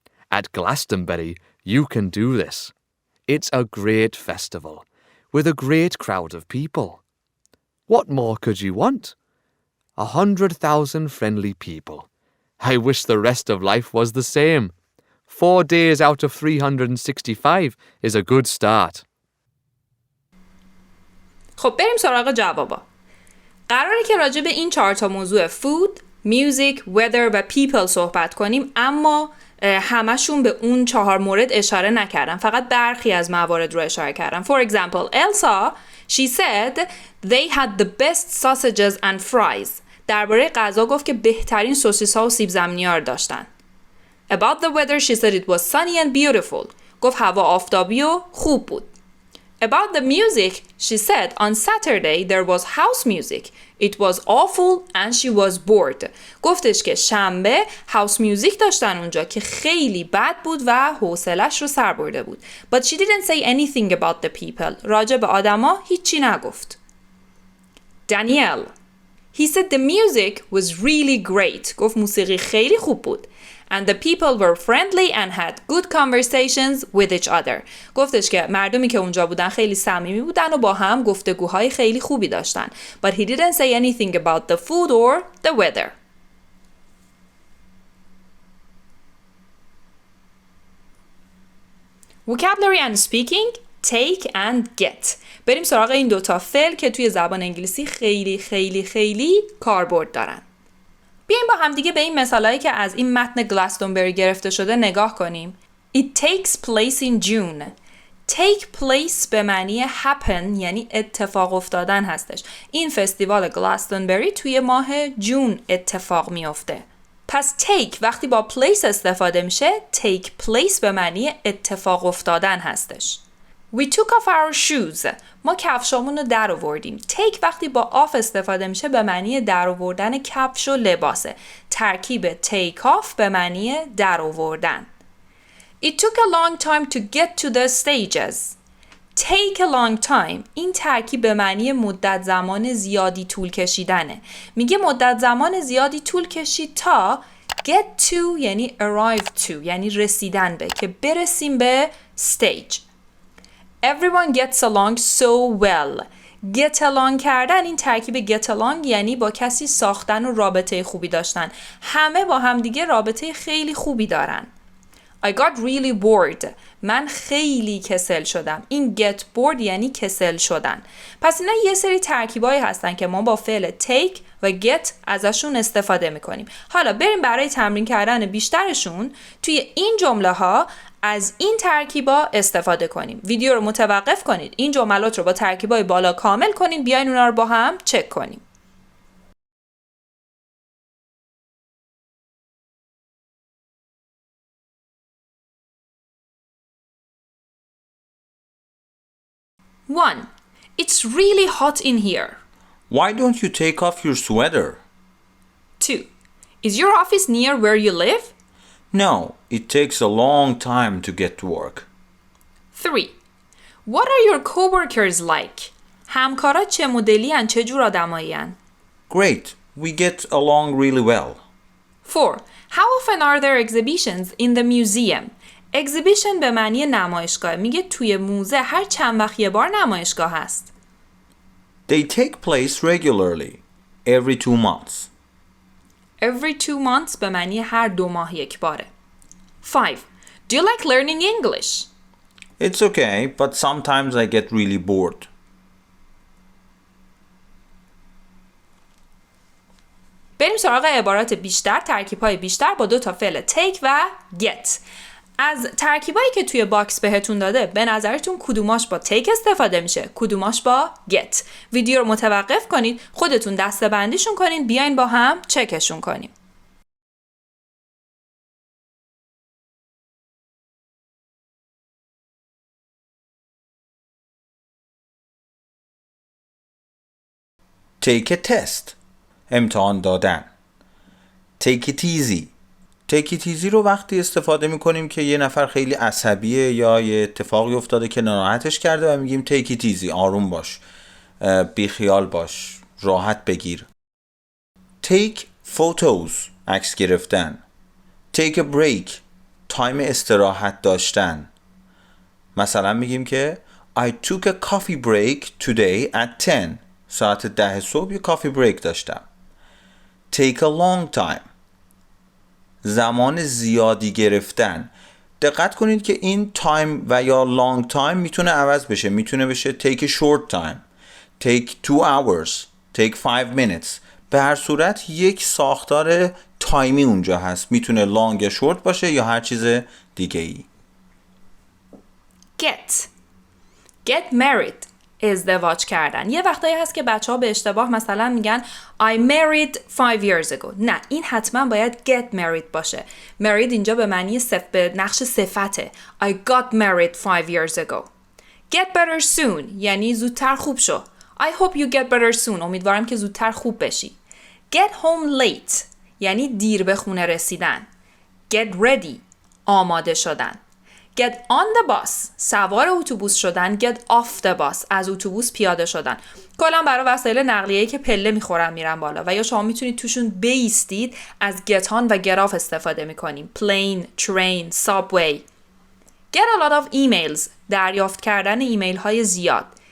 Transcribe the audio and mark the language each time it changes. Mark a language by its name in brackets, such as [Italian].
[English] At Glastonbury, you can do this. It's a great festival, with a great crowd of people. What more could you want? 100,000 friendly people. I wish the rest of life was the same. 4 days out of 365 is a good start. [Persian] خب بریم سراغ جوابا. قراره که راجع به این 4 تا موضوع food, music, weather و people صحبت کنیم، اما همشون به اون 4 مورد اشاره نکردم. فقط برخی از موارد رو اشاره کردم. [English] For example, Elsa, she said they had the best sausages and fries. [Persian] درباره غذا گفت که بهترین سوسیس ها و سیب زمینی ها رو داشتن. [English] About the weather, she said it was sunny and beautiful. [Persian] گفت هوا آفتابی و خوب بود. [English] About the music, she said on Saturday there was house music. It was awful and she was bored. [Persian] گفتش که شنبه هاوس میوزیک داشتن اونجا که خیلی بد بود و حوصلش رو سر برده بود. [English] But she didn't say anything about the people. [Persian] راجع به آدما هیچی نگفت. Danielle. [English] He said the music was really great. [Persian] گفت موسیقی خیلی خوب بود. [English] And the people were friendly and had good conversations with each other. [Persian] گفتش که مردمی که اونجا بودن خیلی صمیمی بودن و با هم گفتگوهای خیلی خوبی داشتن. [English] But he didn't say anything about the food or the weather. Vocabulary and speaking, take and get. [Persian] بریم سراغ این 2 تا فعل که توی زبان انگلیسی خیلی خیلی خیلی کاربرد دارن. بیایم با هم دیگه به این مثالایی که از این متن گلستونبری گرفته شده نگاه کنیم. [English] It takes place in June. [Persian] Take place به معنی happen یعنی اتفاق افتادن هستش. این فستیوال گلستونبری توی ماه جون اتفاق میفته. پس take وقتی با place استفاده میشه take place به معنی اتفاق افتادن هستش. [English] We took off our shoes. [Persian] ما کفشامون رو در آوردیم. take وقتی با off استفاده میشه به معنی در آوردن کفش و لباسه. ترکیب [English] take off [Persian] به معنی در آوردن. [English] It took a long time to get to the stages. [Persian] take a long time این ترکیب به معنی مدت زمان زیادی طول کشیدنه. میگه مدت زمان زیادی طول کشید تا get to یعنی arrive to یعنی رسیدن به که برسیم به stage. [English] Everyone gets along so well. [Persian] get along کردن این ترکیب get along یعنی با کسی ساختن و رابطه خوبی داشتن. همه با هم دیگه رابطه خیلی خوبی دارن. [English] I got really bored. [Persian] من خیلی کسل شدم. این get bored یعنی کسل شدن. پس اینا یه سری ترکیبایی هستن که ما با فعل take و get ازشون استفاده میکنیم. حالا بریم برای تمرین کردن بیشترشون توی این جمله ها از این ترکیبا استفاده کنیم. ویدیو رو متوقف کنید. این جملات رو با ترکیبای بالا کامل کنید. بیاین اونا رو با هم چک کنیم. [English] One, it's really hot in here. Why don't you take off your sweater? 2, is your office near where you live? No, it takes a long time to get to work. 3, what are your coworkers like? [Persian] همکارات چه مدلی ان؟ چه جور آدمایی ان؟ [English] Great, we get along really well. 4, how often are there exhibitions in the museum? [Persian] exhibition به معنی نمایشگاه. میگه توی موزه هر چند وقت یه بار نمایشگاه هست. [English] They take place regularly, every 2 months. [Persian] Every 2 months به معنی هر 2 ماه یک باره. [English] 5, do you like learning English? It's okay, but sometimes I get really bored. [Persian] بریم سراغ عبارات بیشتر، ترکیب‌های بیشتر با 2 تا فعل take و get. از ترکیبایی که توی باکس بهتون داده به نظرتون کدوماش با take استفاده میشه؟ کدوماش با get؟ ویدیو رو متوقف کنید، خودتون دسته بندیشون کنید، بیاین با هم چکشون کنیم. [English] Take a test. [Persian] امتحان دادن. [English] Take it easy. [Persian] Take it easy رو وقتی استفاده میکنیم که یه نفر خیلی عصبیه یا یه اتفاقی افتاده که ناراحتش کرده و میگیم [English] take it easy. [Persian] آروم باش. بیخیال باش. راحت بگیر. [English] Take photos. [Persian] عکس گرفتن. [English] Take a break. [Persian] تایم استراحت داشتن. مثلا میگیم که [English] I took a coffee break today at 10. [Persian] ساعت 10 صبح یه کافی بریک داشتم. [English] Take a long time. [Persian] زمان زیادی گرفتن. دقت کنید که این time و یا long time میتونه عوض بشه. میتونه بشه take a short time. [English] Take 2 hours. Take 5 minutes. [Persian] به هر صورت یک ساختار تایمی اونجا هست. میتونه long یا short باشه یا هر چیز دیگه ای. [English] Get married. [Persian] ازدواج کردن. یه وقتایی هست که بچه‌ها به اشتباه مثلا میگن I married 5 years ago. نه، این حتما باید get married باشه. married اینجا به معنی به نقش صفته. [English] I got married 5 years ago. Get better soon [Persian] یعنی زودتر خوب شو. [English] I hope you get better soon. [Persian] امیدوارم که زودتر خوب بشی. [English] Get home late [Persian] یعنی دیر به خونه رسیدن. [English] Get ready [Persian] آماده شدن. [English] Get on the bus [Persian] سوار اتوبوس شدن. [English] Get off the bus [Persian] از اتوبوس پیاده شدن. کلا برای وسایل نقلیه‌ای که پله میخورن میرن بالا و یا شما میتونید توشون بیستید از get on و get off استفاده میکنیم. [English] Plane, train, subway. Get a lot of emails [Persian] دریافت کردن ایمیل های زیاد.